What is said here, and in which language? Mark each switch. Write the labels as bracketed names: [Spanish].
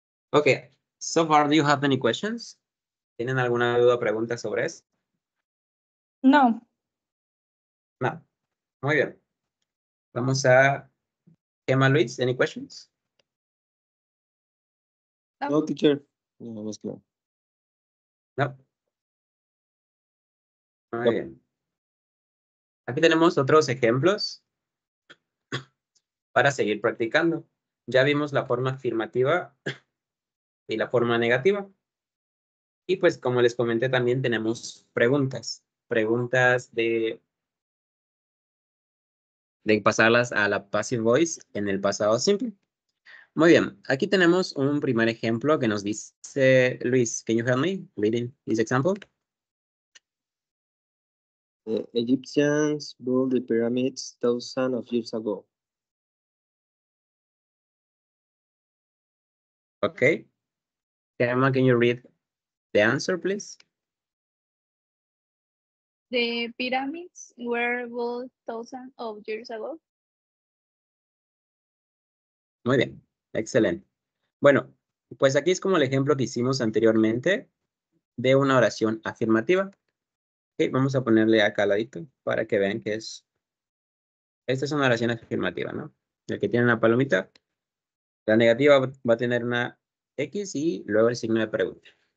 [English] Ok, so far, do you have any questions? [Spanish] ¿Tienen alguna duda o pregunta sobre eso? No. No. Muy bien. Vamos a Gemma Luis, [English] any questions? [Spanish] No, teacher. No, más claro. No. Muy No. bien. Aquí tenemos otros ejemplos para seguir practicando. Ya vimos la forma afirmativa y la forma negativa. Y pues como les comenté también tenemos preguntas. Preguntas de pasarlas a la passive voice en el pasado simple. Muy bien, aquí tenemos un primer ejemplo que nos dice Luis. [English] Can you help me reading this example? The Egyptians built the pyramids thousands of years ago. Okay. Emma, can you read the answer, please? The pyramids were built thousands of years ago. [Spanish] Muy bien, excelente. Bueno, pues aquí es como el ejemplo que hicimos anteriormente de una oración afirmativa. Ok, vamos a ponerle acá al ladito para que vean que es. Esta es una oración afirmativa, ¿no? El que tiene una palomita, la negativa va a tener una X y luego el signo de pregunta.